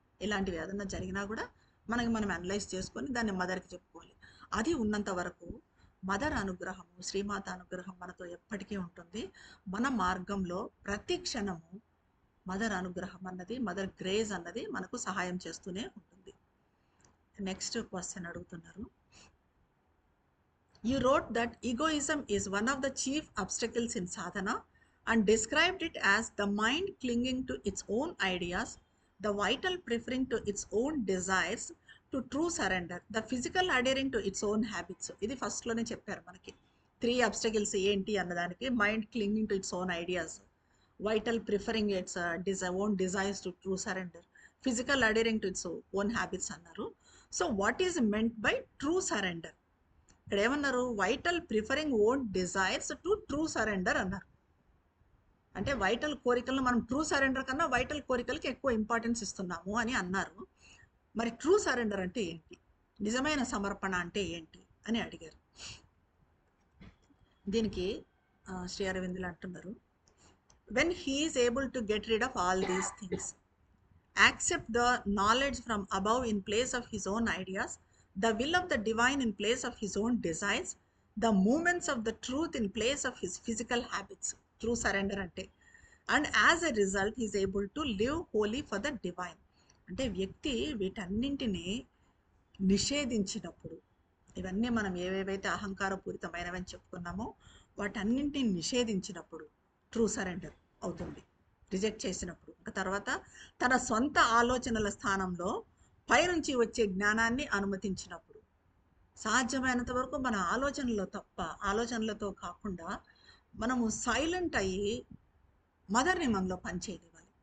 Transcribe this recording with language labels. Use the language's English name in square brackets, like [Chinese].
[Telugu] ఇలాంటివి ఏదన్నా జరిగినా కూడా మనం అనలైజ్ చేసుకొని దాన్ని మదర్కి చెప్పుకోవాలి. అది ఉన్నంత వరకు మదర్ అనుగ్రహము, శ్రీమాత అనుగ్రహం మనతో ఎప్పటికీ ఉంటుంది. మన మార్గంలో ప్రతి క్షణము మదర్ అనుగ్రహం అన్నది, మదర్ గ్రేస్ అన్నది మనకు సహాయం చేస్తూనే ఉంటుంది. నెక్స్ట్ క్వశ్చన్ అడుగుతున్నారు. [English] You wrote that egoism is one of the chief obstacles in sadhana and described it as the mind clinging to its own ideas, the vital preferring to its own desires to true surrender, the physical adhering to its own habits. [Telugu] ఇది ఫస్ట్లోనే చెప్పారు మనకి. [English] 3 obstacles [Telugu] ఏంటి అన్నదానికి, [English] Mind clinging to its own ideas, vital preferring its own desires to true surrender, physical adhering to its own habits అన్నారు. So what is meant by true surrender? [Telugu] ఇక్కడ ఏమన్నారు, [English] Vital preferring own desires to true surrender అన్నారు. [Telugu] అంటే vital కోరికలను మనం true surrender కన్నా vital కోరికలకి ఎక్కువ importance ఇస్తున్నాము అని అన్నారు. మరి ట్రూ సరెండర్ అంటే ఏంటి, నిజమైన సమర్పణ అంటే ఏంటి అని అడిగారు. దీనికి శ్రీ అరవిందులు అంటున్నారు, [English] when he is able to get rid of all these things, accept the knowledge from above in place of his own ideas, the will of the divine in place of his own desires, the movements of the truth in place of his physical habits. True surrender ante. And as a result, he is able to live wholly for the divine. [Telugu] అంటే వ్యక్తి వీటన్నింటినీ నిషేధించినప్పుడు, ఇవన్నీ మనం ఏవేవైతే అహంకారపూరితమైనవని చెప్పుకున్నామో వాటన్నింటినీ నిషేధించినప్పుడు true surrender అవుతుంది. Reject చేసినప్పుడు ఇంకా తర్వాత తన సొంత ఆలోచనల స్థానంలో పైనుంచి వచ్చే జ్ఞానాన్ని అనుమతించినప్పుడు, సాధ్యమైనంత వరకు మన ఆలోచనలతో కాకుండా మనము సైలెంట్ అయ్యి మదర్ని మనలో పనిచేయనివ్వాలి.